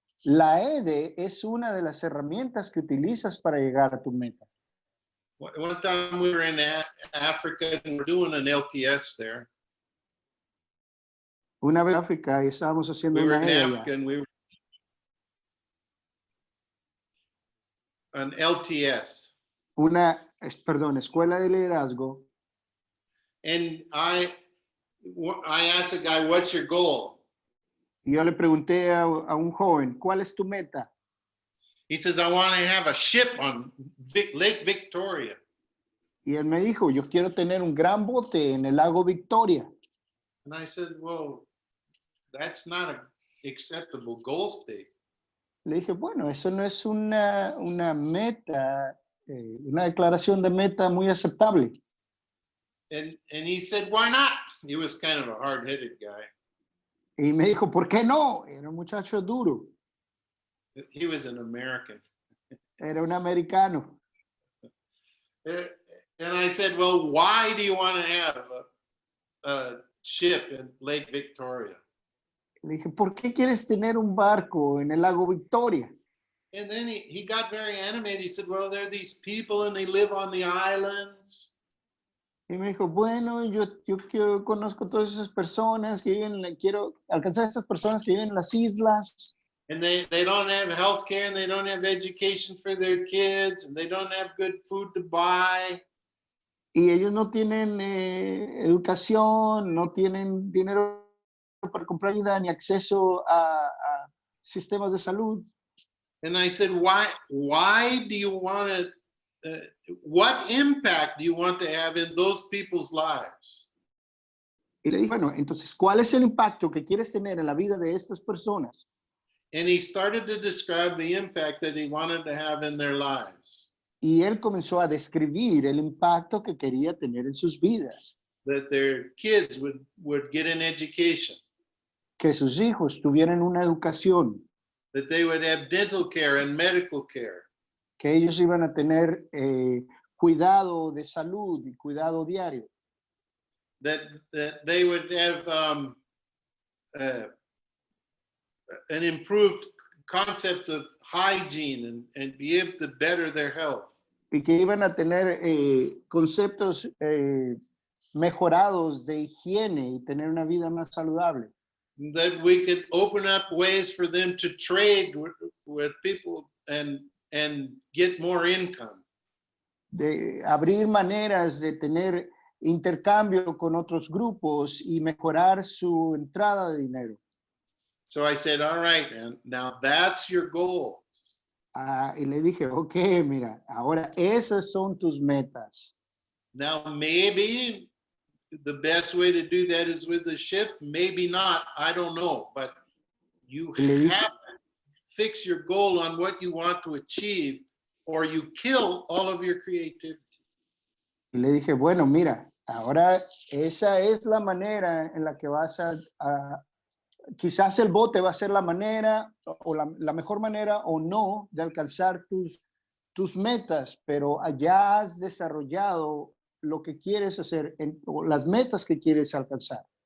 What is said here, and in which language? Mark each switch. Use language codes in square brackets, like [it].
[es] La EDE es una de las herramientas que utilizas para llegar a tu meta. [en] One time we were in Africa and we're doing an LTS there. [es] Una vez en África y estábamos haciendo [en] We were [es] una [en] in [es] EDE [en] Africa [es] allá. [en] and we were an LTS. [es] Una, escuela de liderazgo. [en] And I asked the guy, what's your goal? [es] Y yo le pregunté a un joven, ¿cuál es tu meta? [en] He says, I want to have a ship on Lake Victoria. [es] Y él me dijo, yo quiero tener un gran bote en el lago Victoria. [en] And I said, well, that's not an acceptable goal state. [es] Le dije, bueno, eso no es una meta, una declaración de meta muy aceptable. [en] And he said, why not? He was kind of a hard-headed guy. [es] Y me dijo, ¿por qué no? Era un muchacho duro. [en] He was an American. [es] Era un americano. [en] And I said, well, why do you want to have a ship in Lake Victoria? [es] Le dije, ¿por qué quieres tener un barco en el lago Victoria? [en] And then he got very animated. He said, well, there are these people and they live on the islands. [es] Y me dijo, bueno, yo conozco todas esas personas que viven, quiero alcanzar a esas personas que viven en las islas. [en] And they don't have health care and they don't have education for their kids and they don't have good food to buy. [es] Y ellos no tienen educación, no tienen dinero para comprar vida ni acceso a sistemas de salud. [en] And I said, why do you want to, what impact do you want to have in those people's lives? [es] Y le dije, bueno, entonces, ¿cuál es el impacto que quieres tener en la vida de estas personas? [en] And he started to describe the impact that he wanted to have in their lives. [es] Y él comenzó a describir el impacto que quería tener en sus vidas. [en] That their kids would get an education. [es] Que sus hijos tuvieran una educación. [en] That they would have dental care and medical care. [es] Que ellos iban a tener cuidado de salud y cuidado diario. [en] That they would have an improved concepts of hygiene and be able to better their health. [es] Y que iban a tener conceptos mejorados de higiene y tener una vida más saludable. [en] That we could open up ways for them to trade with people and get more income. [es] De abrir maneras de tener intercambio con otros grupos y mejorar su entrada de dinero. [en] So I said, all right, man, now that's your goal. [es] Y le dije, ok, mira, ahora esas son tus metas. [en] Now maybe the best way to do that is with the ship, maybe not, I don't know, but you have to fix your goal on what you want to achieve or you kill all of your creativity. [es] Y le dije, bueno, mira, ahora esa es la manera en la que vas a quizás el bote va a ser la manera o la mejor manera o no de alcanzar tus metas, pero allá has desarrollado lo que quieres hacer, o las metas que quieres alcanzar.